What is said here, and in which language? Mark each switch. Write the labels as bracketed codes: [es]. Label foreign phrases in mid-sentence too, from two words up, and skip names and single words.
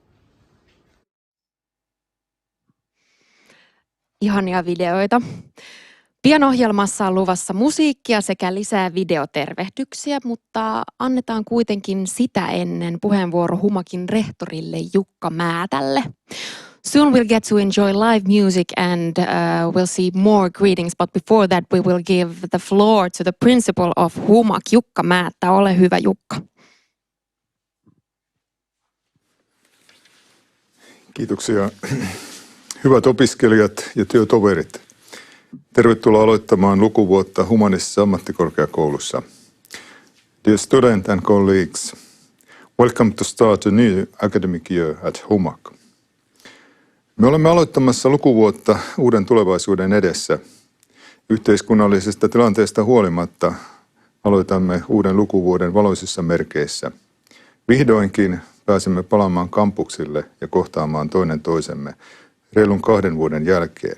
[fi] Ihania videoita. Pian ohjelmassa on luvassa musiikkia sekä lisää videotervehdyksiä, mutta annetaan kuitenkin sitä ennen puheenvuoro Humakin rehtorille Jukka Määtälle. [en] Soon we'll get to enjoy live music and we'll see more greetings, but before that we will give the floor to the principal of Humak, Jukka Määttä. [fi] Ole hyvä, Jukka. Kiitoksia. Hyvät opiskelijat ja työtoverit. Tervetuloa aloittamaan lukuvuotta Humanistisessa ammattikorkeakoulussa. [en] Dear students and colleagues, welcome to start a new academic year at Humak. [fi] Me olemme aloittamassa lukuvuotta uuden tulevaisuuden edessä. Yhteiskunnallisesta tilanteesta huolimatta aloitamme uuden lukuvuoden valoisissa merkeissä. Vihdoinkin pääsemme palaamaan kampuksille ja kohtaamaan toinen toisemme reilun 2 vuoden jälkeen.